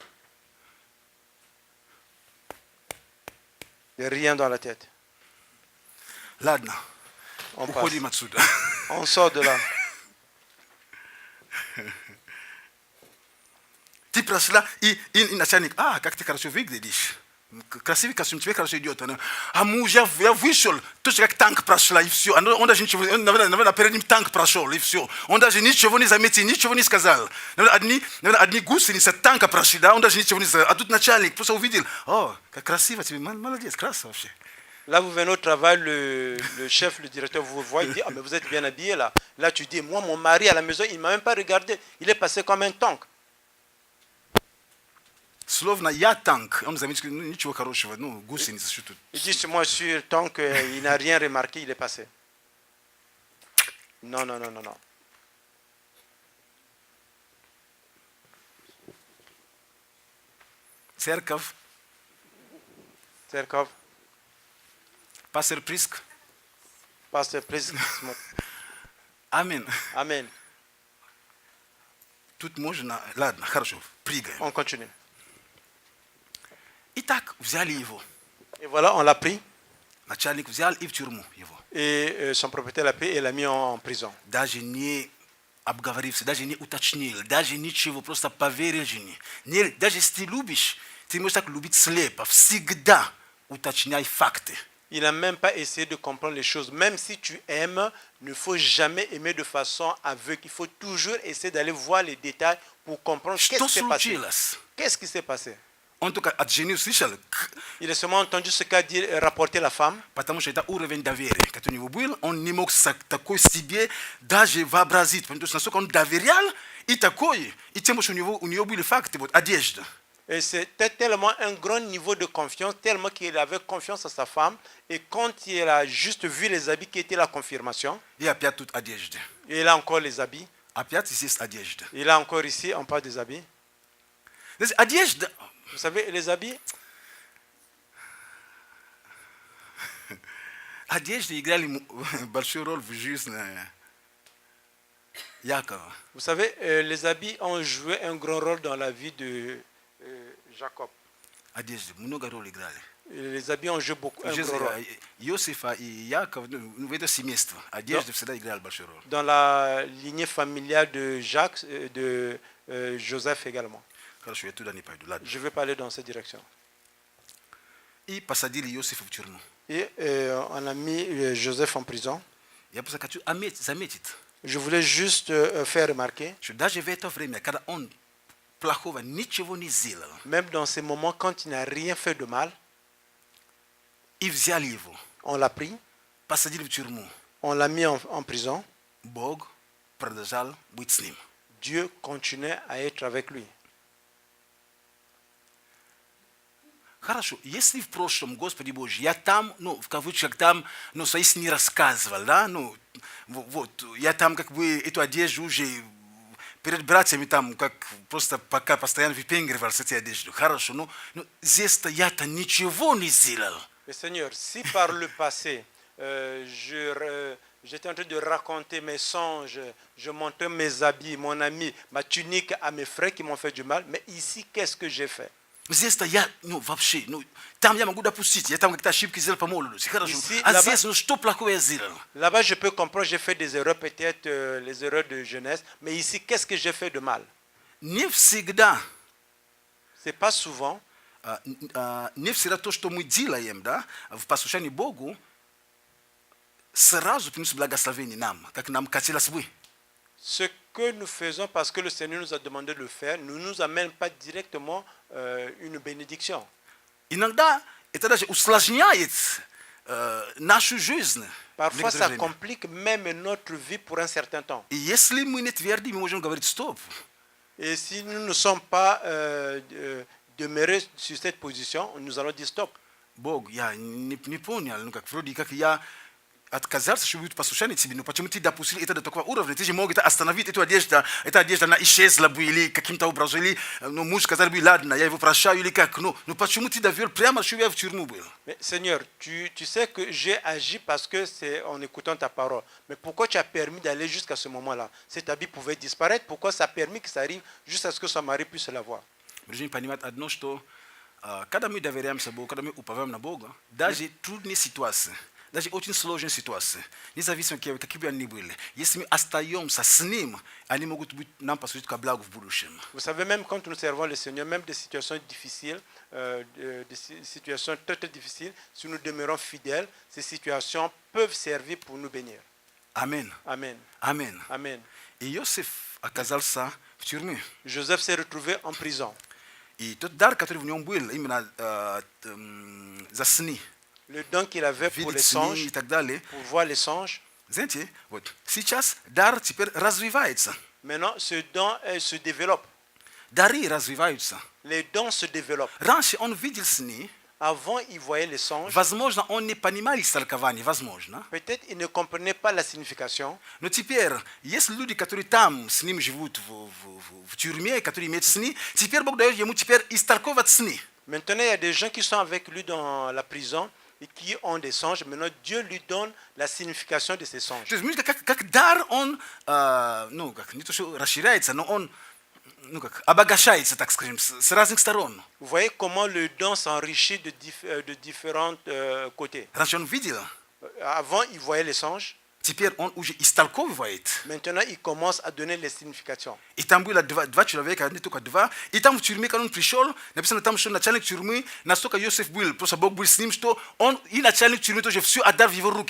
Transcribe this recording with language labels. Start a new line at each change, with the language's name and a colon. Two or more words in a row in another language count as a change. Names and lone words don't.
French: Il n'y a rien dans la tête.
Russian: Ладно.
French: On sort de là.
Russian: Ты прошла, и начальник, как ты хорошо выглядишь. Красивый костюм, тебе хорошо идет. А муж, я вышел, точно как танк прошла, и все. Он даже ничего, наверное, перед ним танк прошел, и все. Он даже ничего не заметил, ничего не сказал. Наверное, одни гусеницы танка прошли, да, он даже ничего не сказал. А тут начальник просто увидел, как красиво тебе, молодец, красиво вообще.
French: Là, vous venez au travail, le chef, le directeur vous voit, il dit, mais vous êtes bien habillé là. Là, tu dis, moi, mon mari à la maison, il ne m'a même pas regardé. Il est passé comme un tank.
Russian: Словно я танк, он заметил, ничего хорошего, гусеница, что тут.
French: Il dit, moi, je suis tank, il n'a rien remarqué, il est passé. Non.
Russian: Церковь. Пастор Приск. Амин.
French: Amen.
Russian: Тут можно, ладно, хорошо, прыгаем.
French: On continue.
Russian: Итак, взяли его.
French: Et voilà, on l'a pris.
Russian: начальник взял и в тюрьму его.
French: Et son propriétaire l'a pris et l'a mis en prison.
Russian: Даже не обговорился, даже не уточнил, даже ничего, просто поверил жене. Даже если ты любишь, ты можешь так любить слепо. Всегда уточняй факты.
French: Il n'a même pas essayé de comprendre les choses. Même si tu aimes, il ne faut jamais aimer de façon aveugle. Il faut toujours essayer d'aller voir les détails pour comprendre qu'est-ce
Russian: Что
French: qui s'est passé.
Russian: случилось?
French: Qu'est-ce qui s'est passé?
Russian: Он только от жены услышал,
French: Il a seulement entendu ce qu'a dit, rapporté la femme.
Russian: потому что это уровень доверия, который у него был. Он не мог такой себе даже вообразить. Потому что насколько он доверял, и такой, и тем больше у него были факты, вот одежда.
French: Et c'était tellement un grand niveau de confiance, tellement qu'il avait confiance à sa femme. Et quand il a juste vu les habits qui étaient la confirmation,
Russian: И опять тут одежда.
French: il a encore les habits.
Russian: Опять здесь одежда.
French: Il a encore ici, on parle des habits.
Russian: Здесь одежда.
French: Vous savez, les habits,
Russian: Одежда играли большую роль в жизни Якова.
French: vous savez, les habits ont joué un grand rôle dans la vie de Jacob.
Russian: Одежда много роль играли.
French: Les habits ont joué beaucoup, un grand rôle.
Russian: Иосифа и Яков, в это семейство. Одежда всегда играла большую роль.
French: Dans la lignée familiale de Jacques, de Joseph également.
Russian: Хорошо, я туда не пойду, ладно.
French: Je vais parler dans cette direction.
Russian: И посадили Иосифа в тюрьму.
French: Et on a mis Joseph en prison.
Russian: Я просто хочу заметить,
French: Je voulais juste faire remarquer,
Russian: что даже в это время, когда он плохого ничего не сделал,
French: même dans ces moments quand il n'a rien fait de mal,
Russian: и взяли его,
French: on l'a pris,
Russian: посадили в тюрьму,
French: on l'a mis en prison.
Russian: Бог продолжал быть с ним.
French: Dieu continuait à être avec lui.
Russian: Хорошо, если в прошлом, Господи Божий, я там, ну, в кавычках, там, ну, свои сны рассказывал, да, ну, вот, я там как бы эту одежду уже перед братьями там, как просто пока постоянно выпендривал с этой одеждой. Хорошо, ну здесь-то я-то ничего не сделал.
French: Mais Seigneur, si par le passé, j'étais en train de raconter mes songes, je montrais mes habits, mon ami, ma tunique à mes frères qui m'ont fait du mal, mais ici, qu'est-ce que j'ai fait?
Russian: Здесь-то я, ну, вообще, ну, там я могу допустить, я там какие-то ошибки сделал по молодости, хорошо. А здесь, ну, что плохого я сделал?
French: Là-bas, je peux comprendre, j'ai fait des erreurs, peut-être les erreurs de jeunesse, mais ici, qu'est-ce que j'ai fait de mal?
Russian: Не всегда,
French: C'est pas souvent,
Russian: не всегда то, что мы делаем, да, в послушании Богу, сразу приносит благословение нам, как нам хотелось бы.
French: ce que nous faisons parce que le Seigneur nous a demandé de le faire, ne nous amène pas directement une bénédiction.
Russian: Иногда это даже усложняет нашу жизнь.
French: Parfois, ça complique même notre vie pour un certain temps.
Russian: И если мы не тверды, мы можем говорить стоп.
French: Et si nous ne sommes pas demeurés sur cette position, nous allons dire stop.
Russian: Бог, я не понял, ну как вроде как я отказался, чтобы быть послушанием тебе, но почему ты допустил это до такого уровня? Ты же мог это остановить, эта одежда, она исчезла бы, или каким-то образом, или ну, муж сказал бы, ладно, я его прощаю, или как, ну почему ты довел прямо, чтобы я в тюрьму был?
French: Mais Seigneur, tu sais que j'ai agi parce que c'est en écoutant ta parole. Mais pourquoi tu as permis d'aller jusqu'à ce moment-là? Cet habit pouvait disparaître, pourquoi ça a permis que ça arrive juste à ce que son mari puisse l'avoir?
Russian: Мы должны понимать одно, что когда мы доверяемся Богу, когда мы уповаем на Бога, даже трудные ситуации, даже очень сложные ситуации, независимо какие бы они были, если мы остаемся с Ним, они могут быть нам послужить ко благу в будущем.
French: Vous savez, même quand nous servons le Seigneur, même des situations difficiles, des situations très très difficiles, si nous demeurons fidèles, ces situations peuvent servir pour nous bénir. Amen. Amen. Amen. Amen.
Russian: И Иосиф оказался в тюрьме.
French: Joseph s'est retrouvé en prison.
Russian: И тот дар, который в нем был, именно за сны,
French: Le don qu'il avait pour les
Russian: видеть сны
French: songes,
Russian: и так далее,
French: pour voir les songes,
Russian: знаете, вот сейчас дар теперь развивается.
French: maintenant ce don se développe.
Russian: Дары развиваются.
French: Les dons se développent.
Russian: Раньше он видел сны,
French: Avant, il voyait les songes.
Russian: возможно, он не понимал их толкования, возможно.
French: Peut-être il ne comprenait pas la signification.
Russian: Но теперь, есть люди, которые там с ним живут в тюрьме, которые имеют сны, теперь Бог дает ему теперь истолковать сны.
French: Maintenant, il y a des gens qui sont avec lui dans la prison et qui ont des songes. Maintenant, Dieu lui donne la signification de ces songes.
Russian: То есть, видите, как дар, он, ну, как, не то, что расширяется, но он ну как, обогащается, так скажем, с разных сторон.
French: Vous voyez comment le don s'enrichit de différents côtés.
Russian: Раньше он видел,
French: Avant, il voyait les songes.
Russian: теперь он уже истолковывает.
French: Maintenant, il commence à donner les significations.
Russian: И там было два человека, не только два. И там в тюрьме, когда он пришел, написано там, что начальник тюрьмы, настолько Иосиф был, просто Бог был с ним, что он и начальник тюрьмы тоже все отдал в его руки.